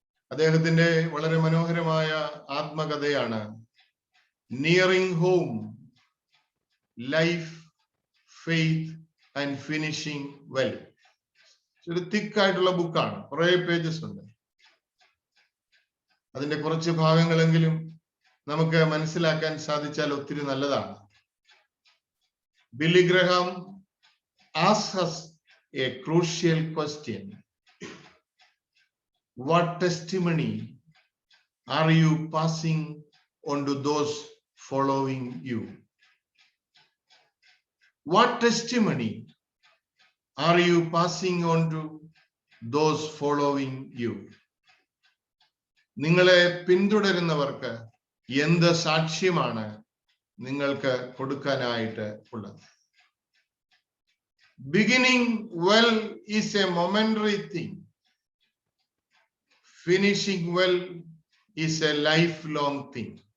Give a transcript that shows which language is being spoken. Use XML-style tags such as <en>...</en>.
<ml>അദ്ദേഹത്തിന്റെ വളരെ മനോഹരമായ ആത്മകഥയാണ് nearing home, life, faith and finishing well. ഒരു തിക്കായിട്ടുള്ള ബുക്കാണ്, കുറെ പേജസ് ഉണ്ട്. അതിന്റെ കുറച്ച് ഭാഗങ്ങളെങ്കിലും നമുക്ക് മനസ്സിലാക്കാൻ സാധിച്ചാൽ ഒത്തിരി നല്ലതാണ്.</ml> <en>Billy Graham asks us a crucial question. What testimony are you passing on to those following you? What testimony are you passing on to those following you?</en> <ml>നിങ്ങളെ പിന്തുടരുന്നവർക്ക് എന്ത് സാക്ഷ്യമാണ് നിങ്ങൾക്ക് കൊടുക്കാനായിട്ട് ഉള്ളത്?</ml> <en>Beginning well is a momentary thing. Finishing well is a lifelong thing.</en>